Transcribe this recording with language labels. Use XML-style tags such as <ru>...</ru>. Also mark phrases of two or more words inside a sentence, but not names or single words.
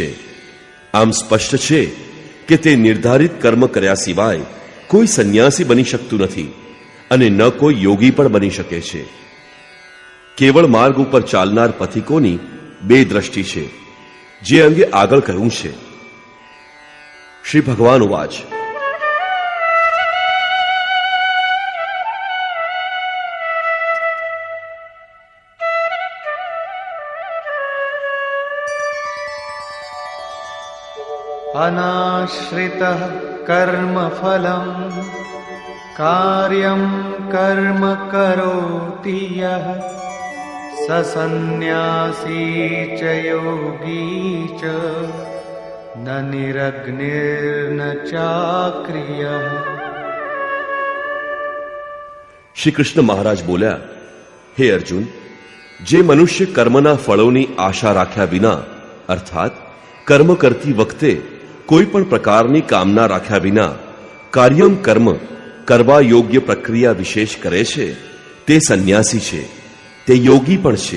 <gu>આમ સ્પષ્ટ છે કે તે નિર્ધારિત કર્મ કર્યા સિવાય કોઈ સંન્યાસી બની શકતું નથી અને ન કોઈ યોગી પણ બની શકે છે. કેવળ માર્ગ ઉપર ચાલનાર પથિકોની બે દ્રષ્ટિ છે, જે અંગે આગળ કહ્યું છે.</gu> <sa>શ્રી ભગવાન ઉવાચ, अनाश्रितः कर्मफलम् कार्यं कर्म करोति यः સસન્ન્યાસી ચ યોગી ચ ન નિરગ્નિર્ન ચાક્રિયઃ.</sa> <gu>શ્રી કૃષ્ણ મહારાજ બોલ્યા, હે અર્જુન, જે મનુષ્ય કર્મના ફળોની આશા રાખ્યા વિના અર્થાત કર્મ કરતી વખતે કોઈ પણ પ્રકારની કામના રાખ્યા વિના</gu> <sa>કાર્યમ કર્મ</sa> <gu>કરવા યોગ્ય પ્રક્રિયા વિશેષ કરે છે તે સંન્યાસી છે, તે યોગી પણ છે.</gu>